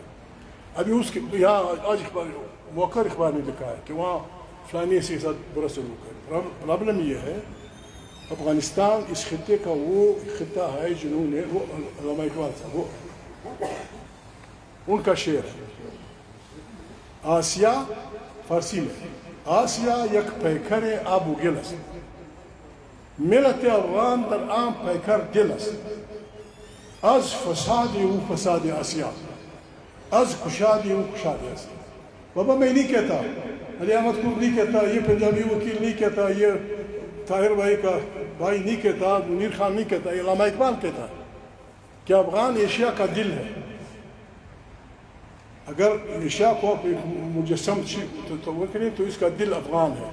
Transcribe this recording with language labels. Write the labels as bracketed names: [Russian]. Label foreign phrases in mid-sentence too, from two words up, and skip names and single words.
[Urdu] ابھی اس کے یہاں آج موقع اخبار نے لکھا ہے کہ وہاں فلانی کے ساتھ برا سلوک ہے. پرابلم یہ ہے افغانستان اس خطے کا وہ خطہ ہے جنہوں نے, وہ علامہ اقبال صاحب, وہ ان کا شعر ہے. [Persian] آسیا [Urdu] فارسی میں, [Persian] آسیا یک پیکر آب و گل است, ملت افغان در عام پیکر دل است, از فساد او فساد آسیا, از کشاد او کشاد است. [Urdu] بابا میں نہیں کہتا, علی احمد خود نہیں کہتا, یہ پنجابی وکیل نہیں کہتا, یہ طاہر بھائی کا بھائی نہیں کہتا, منیر خان نہیں کہتا, یہ علامہ اقبال کہتا کہ افغان ایشیا کا دل ہے. اگر ایشیا کو آپ مجسم تصور کریں تو اس کا دل افغان ہے.